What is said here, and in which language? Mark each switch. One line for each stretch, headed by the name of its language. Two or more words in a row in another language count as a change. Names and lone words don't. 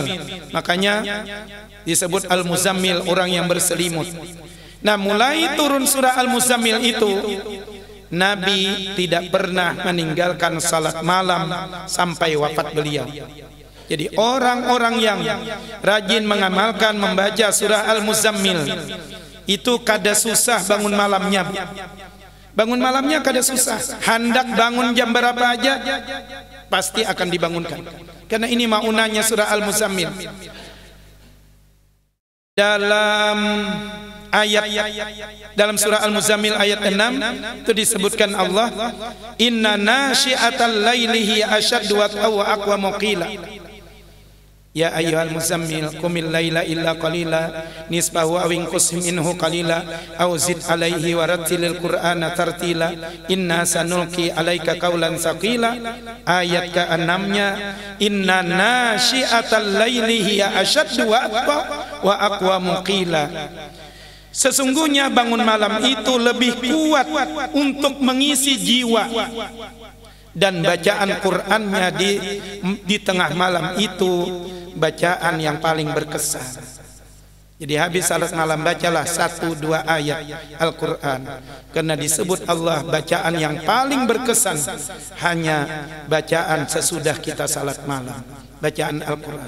Indonesian: Makanya disebut Al-Muzammil, orang yang berselimut. Nah, mulai turun surah Al-Muzammil itu, Nabi tidak pernah meninggalkan salat malam sampai wafat beliau. Jadi orang-orang yang rajin mengamalkan membaca surah Al-Muzammil itu kada susah bangun malamnya. Bangun malamnya kada susah. Hendak bangun jam berapa aja pasti akan dibangunkan. Karena ini maunanya surah Al-Muzammil. Dalam surah Al-Muzammil ayat 6 itu disebutkan Allah,
Arabic: إن ناشئة الليل هي أشد وأقوم قيلا. يا أيها المزمل قم الليل إلا قليلا نصفه أو انقص منه قليلا أو زد عليه ورتل القرآن ترتيلا إنا سنلقي عليك قولا ثقيلا.
Indonesian: Ayat ke-6-nya,
Arabic: إن ناشئة الليل هي أشد وأقوم قيلا.
Indonesian: Sesungguhnya bangun malam itu lebih kuat untuk mengisi jiwa, dan bacaan Qur'annya di tengah malam itu bacaan yang paling berkesan. Jadi habis salat malam bacalah 1-2 ayat Al-Quran, karena disebut Allah bacaan yang paling berkesan hanya bacaan sesudah kita salat malam, bacaan Al-Quran.